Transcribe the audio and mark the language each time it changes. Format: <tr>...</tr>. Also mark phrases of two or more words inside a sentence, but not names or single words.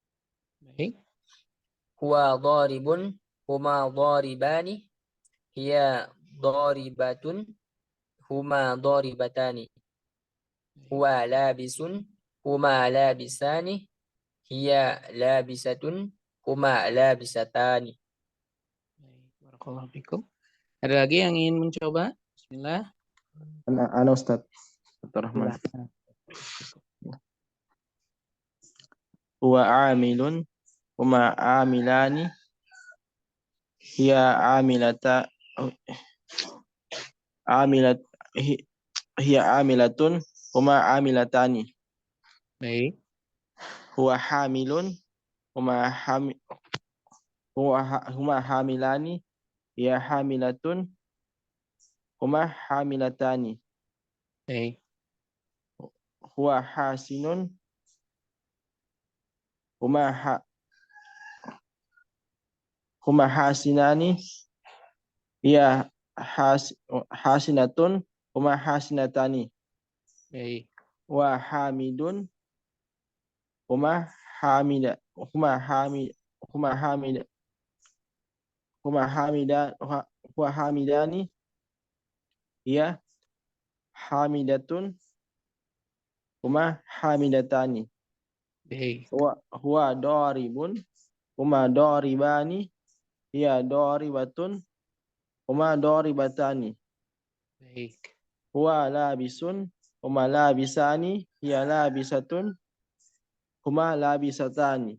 <ar>هو ضارب، هما ضاربان، هي ضاربة، هما ضاربتان. هو لابس، هما لابسان، هي لابسة، هما لابستان. بارك الله فيكم.</ar> <id>Ada lagi yang ingin mencoba?</id> <ar>بسم الله. أنا أستاذ. رحمن. هو عامل, هما عاملان، هي عاملة، هي عاملة، هما عاملتان.</ar> <id>Baik.</id> <ar>هو حامل، هما حاملان، هي حاملة، هما حاملتان.</ar> <id>Baik.</id> <ar>هو حاسن، هما حاسنان، هي حاسنة، هما حاسنتان.</ar> <id>Baik.</id> <ar>وحامد، هما حامد، هما حامدان، هي حامدة، هما حامدتان.</ar> <id>Baik.</id> <ar>هو ضارب، هما ضاربان، هي ضاربة، هما ضاربتان.</ar> <id>Baik.</id> <ar>هو لابس، هما لابسان، هي لابسة، هما لابستان.</ar>